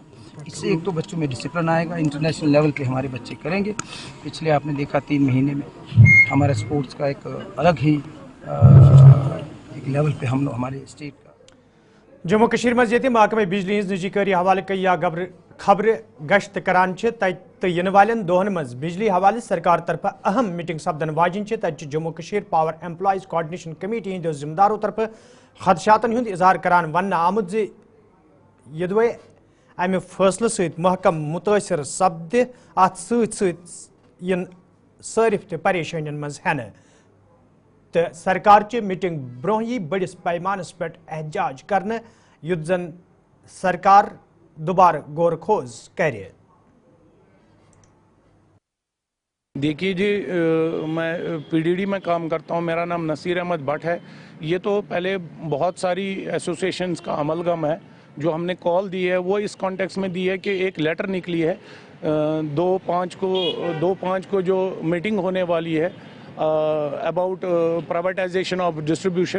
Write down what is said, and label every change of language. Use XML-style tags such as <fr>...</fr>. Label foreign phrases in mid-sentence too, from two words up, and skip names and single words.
<hi>इससे एक तो बच्चों में डिसिप्लिन आएगा,</hi> <en>international level</en> <hi>पे हमारे बच्चे करेंगे। पिछले आपने देखा 3 महीने में हमारा स्पोर्ट्स का एक अलग ही एक लेवल पे हम लोग हमारे स्टेट का</hi> <ks>जम्मू कश्मीर मज ये महकमे बिजली हज निजीकारी हवाले कई या खबर गश्त करान तो इन वालन दोहन मज बिजली हवाले सरकार तरफ अहम मीटिंग सपदन वाजिन तत जम्मू कश्मीर पावर एम्प्लॉयज कोऑर्डिनेशन कमेटी हंदो जिम्मेदारों तरफ खदशातन हुंद इजहार करान वन आमुत जे यदवे अमि फैसले सहित महकम मुतासर सपद अत इन सारिफ ते परेशानियन मज हन तो सरकार च मीटिंग ब्रोह यी बड़िस पैमानस पे एहतजाज करने युद्ध जन सरकार दोबारा गौर खोज करे।</ks> <hi>देखिए जी, मैं पीडीडी में काम करता हूँ, मेरा नाम नसीर अहमद भट्ट है। ये तो पहले बहुत सारी एसोसिएशंस का अमलगम है जो हमने कॉल दी है, वो इस कॉन्टेक्स्ट में दी है कि एक लेटर निकली है 2/5 को जो मीटिंग होने वाली है</hi> <en>about privatization of distribution.</en>